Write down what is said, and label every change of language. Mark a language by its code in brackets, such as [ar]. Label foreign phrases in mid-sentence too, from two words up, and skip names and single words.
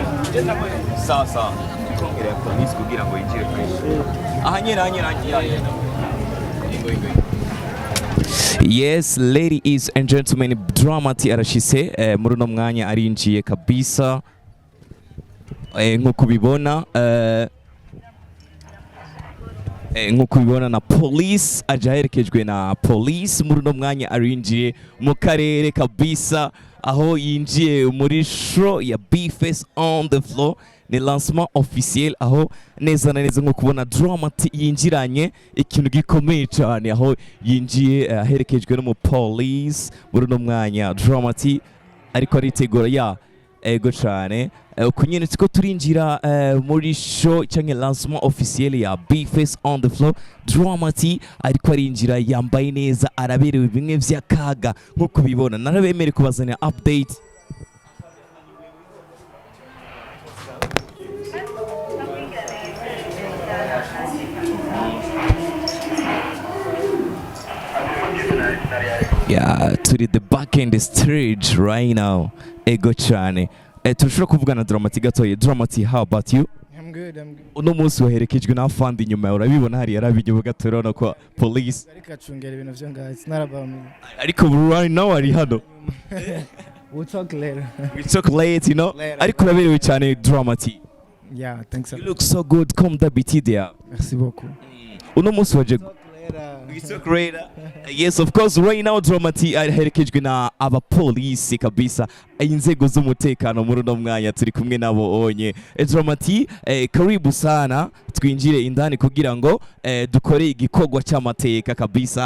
[sw] Sawa. [rn] Kongera police kugira ngo injire fresh. Ingo. [en] Yes, ladies and gentlemen, [rn] Dramati arashise muri no mwanya arinjiye kabisa. Nkuko bibona nkuko bibona na police aherekejwe na police muri no mwanya arinjiye mu karere kabisa aho yinjiye muri show ya BFACE [en] on the floor [rn] ni [fr] lancement officiel [rn] aho neza na neza nko kubona Dramati yinjiranye ikintu gikomeye cyane aho yinjiye aherekejwe no mu police muri no mwanya Dramati ariko aritegura ego cyane kunyene tiko turinjira muri show cyangwa [fr] lancement officiel [rn] ya BFACE [en] on the floor. [rn] Dramati ariko arinjira yambaye neza araberewe bimwe vy'akaga nkuko bibona narabemere kubazana update. [en] Yeah, to the back end stage right now. [rn] Ego cyane. Turashobora kuvugana Dramati gatoye. Dramati, [en] how about you? I'm good. [rn] Uno munsi waherekejwe na afande inyuma urabibona hari yarabinyuba gatorona kwa police. Ariko acungera ibintu byo ngaho. [en] It's not about me. [rn] Ariko [en] right now [rn] ari hano. [en] We'll talk later. We talk late, you know. [rn] Ariko uraberewe cyane Dramati. [en] Yeah, thanks. You look so good. [fr] Comme d'habitude. Merci beaucoup. [rn] Uno munsi waje. [en] We talk later. Yes, of course. Right now [rn] Dramati aherekejwe na abapolisi kabisa inzego z'umutekano muri no mwanya turi kumwe nabo onye. Dramati [sw] karibu sana [rn] twinjire indani kugira ngo dukore igikogwa cy'amateka kabisa.